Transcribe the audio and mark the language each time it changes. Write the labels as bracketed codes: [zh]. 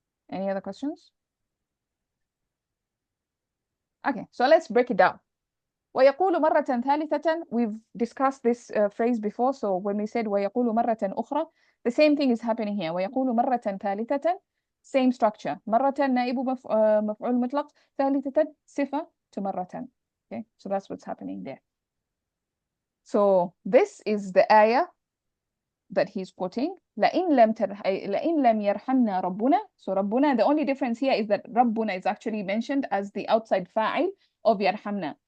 [en] Any other questions? Okay, so let's break it down. [ar] ويقول مرة ثالثة, [en] we've discussed this phrase before, so when we said [ar] ويقول مرة أخرى, [en] the same thing is happening here. [ar] ويقول مرة ثالثة, [en] same structure. مرة نائب مفعول مطلق, ثالثة صفة to مرة. Okay, so that's what's happening there. So this is the ayah that he's quoting. [ar] لئن لم يرحمنا ربنا. [en] So ربنا, the only difference here is that ربنا is actually mentioned as the outside fa'il of يرحمنا.